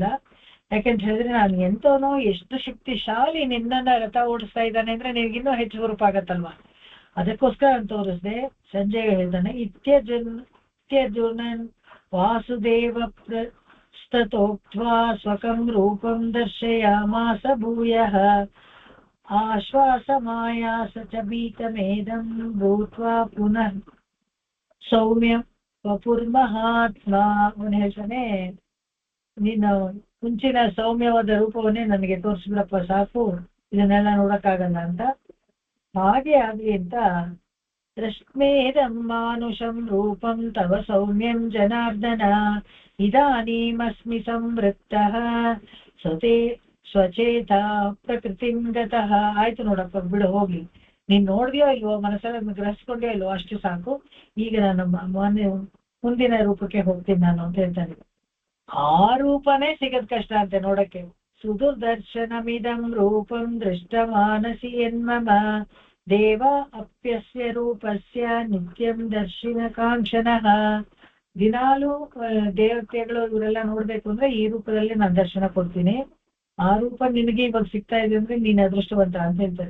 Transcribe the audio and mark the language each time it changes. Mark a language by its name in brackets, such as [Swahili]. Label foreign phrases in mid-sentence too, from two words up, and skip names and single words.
[Kannada] ಯಾಕಂತ ಹೇಳಿದ್ರೆ ನಾನು ಎಂತವನೋ, ಎಷ್ಟು ಶಕ್ತಿಶಾಲಿ ನಿನ್ನನ್ನ ರಥ ಓಡಿಸ್ತಾ ಇದ್ದಾನೆ ಅಂದ್ರೆ ನಿನಗಿನ್ನೂ ಹೆಚ್ಚು ರೂಪ ಆಗತ್ತಲ್ವಾ. ಅದಕ್ಕೋಸ್ಕರ ನಾನು ತೋರಿಸ್ದೆ. ಸಂಜಯ್ ಹೇಳ್ತಾನೆ, [Sanskrit] ಇತ್ಯರ್ಜುನನ್ ವಾಸುದೇವ ಪ್ರಸ್ತತೋಕ್ತ್ವಾ ಸ್ವಕಂ ರೂಪಂ ದರ್ಶಯಾಮಾಸ ಭೂಯಃ ಆಶ್ವಾಸಮಾಯಾಸ ಚ ಭೀತಮೇದಂ ಭೂತ್ವಾ ಪುನಃ ಸೌಮ್ಯಂ ವಪುರ್ಮಹಾತ್ಮ. [Kannada] ಅವನು ಹೇಳ್ತಾನೆ, ನೀನು ಮುಂಚಿನ ಸೌಮ್ಯವಾದ ರೂಪವನ್ನೇ ನನಗೆ ತೋರಿಸ್ಬಿಡಪ್ಪ ಸಾಕು, ಇದನ್ನೆಲ್ಲ ನೋಡಕ್ಕಾಗಲ್ಲ ಅಂತ. ಹಾಗೆ ಆಗ್ಲಿ ಅಂತ [Sanskrit] ದೃಷ್ಟ್ಮೇದಂ ಮಾನುಷಂ ರೂಪಂ ತವ ಸೌಮ್ಯಂ ಜನಾರ್ದನ ಇದಾನೀಮಸ್ಮಿ ಸಂವೃತ್ತಃ ಸ್ವಚೇತ ಪ್ರಕೃತಿಂ ಗತಃ. [Kannada] ಆಯ್ತು ನೋಡಪ್ಪ, ಬಿಡು ಹೋಗ್ಲಿ, ನೀನ್ ನೋಡ್ದ್ಯೋ ಇಲ್ವೋ, ಮನಸ್ಸಲ್ಲಿ ಗ್ರಹಿಸ್ಕೊಂಡ್ಯೋ ಇಲ್ವೋ, ಅಷ್ಟು ಸಾಕು. ಈಗ ನಾನು ಮುಂದಿನ ರೂಪಕ್ಕೆ ಹೋಗ್ತೀನಿ ನಾನು ಅಂತ ಹೇಳ್ತಾನೆ. ಆ ರೂಪನೇ ಸಿಗದ್ ಕಷ್ಟ ಅಂತೆ ನೋಡಕ್ಕೆ. [Sanskrit] ಸುದುರ್ದರ್ಶನಮಿದಂ ರೂಪಂ ದೃಷ್ಟ ಮಾನಸಿ ಎನ್ಮಮ ದೇವ ಅಪ್ಯಸ್ಯ ರೂಪಸ್ಯ ನಿತ್ಯಂ ದರ್ಶಿನ ಕಾಂಕ್ಷಣಃ. [Kannada] ದಿನಾಲು ದೇವತೆಗಳು ಇವರೆಲ್ಲ ನೋಡ್ಬೇಕು ಅಂದ್ರೆ ಈ ರೂಪದಲ್ಲಿ ನಾನು ದರ್ಶನ ಕೊಡ್ತೀನಿ. ಆ ರೂಪ ನಿನಗೆ ಇವಾಗ ಸಿಗ್ತಾ ಇದೆ ಅಂದ್ರೆ ನೀನ್ ಅದೃಷ್ಟವಂತ ಅಂತ ಹೇಳ್ತಾರೆ.